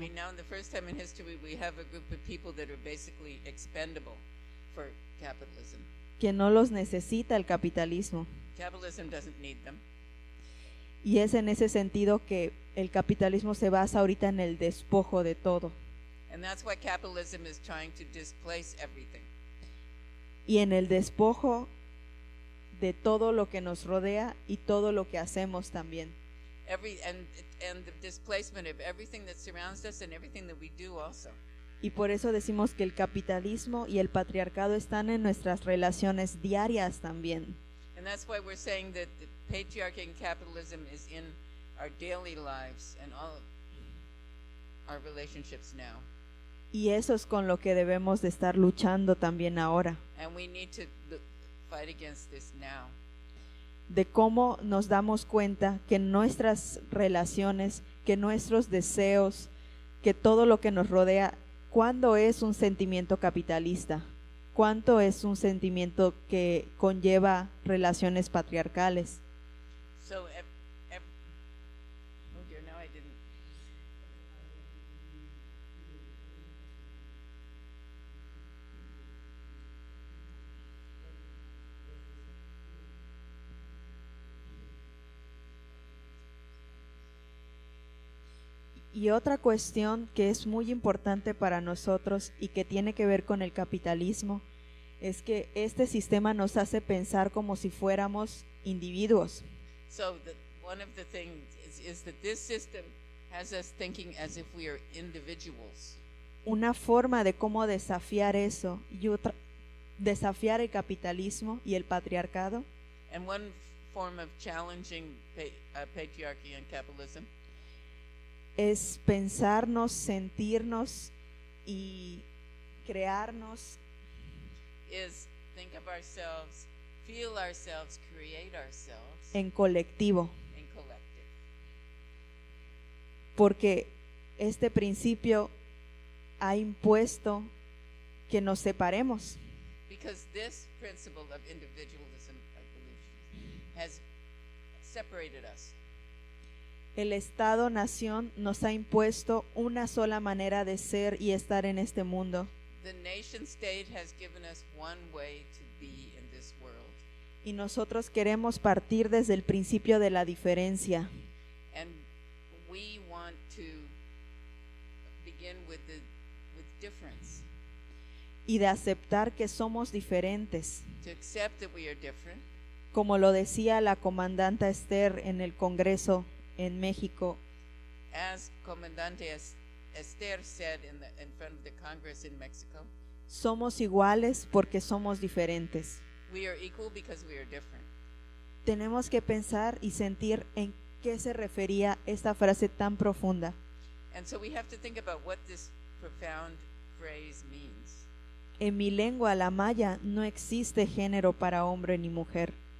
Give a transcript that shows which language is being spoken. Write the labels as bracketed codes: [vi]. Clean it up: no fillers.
[en] mean, now, in the first time in history, we have a group of people that are basically expendable for capitalism. [es] Que no los necesita el capitalismo. [en] Capitalism doesn't need them. [es] Y es en ese sentido que el capitalismo se basa ahorita en el despojo de todo. [en] And that's why capitalism is trying to displace everything. [es] Y en el despojo de todo lo que nos rodea y todo lo que hacemos también. [en] And the displacement of everything that surrounds us and everything that we do also. [es] Y por eso decimos que el capitalismo y el patriarcado están en nuestras relaciones diarias también. [en] And that's why we're saying that the patriarchy and capitalism is in our daily lives and all our relationships now. [es] Y eso es con lo que debemos de estar luchando también ahora. [en] And we need to fight against this now. [es] De cómo nos damos cuenta que nuestras relaciones, que nuestros deseos, que todo lo que nos rodea, ¿cuándo es un sentimiento capitalista? ¿Cuánto es un sentimiento que conlleva relaciones patriarcales? [en] So, oh dear, now I didn't. [es] Y otra cuestión que es muy importante para nosotros y que tiene que ver con el capitalismo es que este sistema nos hace pensar como si fuéramos individuos. [en] So one of the things is that this system has us thinking as if we are individuals. [es] Una forma de cómo desafiar eso y otra, desafiar el capitalismo y el patriarcado, [en] And one form of challenging patriarchy and capitalism [es] es pensarnos, sentirnos y crearnos [en] is think of ourselves, feel ourselves, create ourselves [es] en colectivo, [en] in collective. [es] porque este principio ha impuesto que nos separemos. [en] Because this principle of individualism, I believe, has separated us. [es] El Estado-nación nos ha impuesto una sola manera de ser y estar en este mundo. [en] The nation state has given us one way to be in this world. [es] Y nosotros queremos partir desde el principio de la diferencia. [en] And we want to begin with difference. [es] Y de aceptar que somos diferentes. [en] To accept that we are different. [es] Como lo decía la comandante Esther en el Congreso en México, [en] As Comandante Esther said in front of the Congress in Mexico, [es] somos iguales porque somos diferentes. [en] we are equal because we are different. [es] Tenemos que pensar y sentir en qué se refería esta frase tan profunda. [en] And so we have to think about what this profound phrase means. [es] En mi lengua, la maya, no existe género para hombre ni mujer.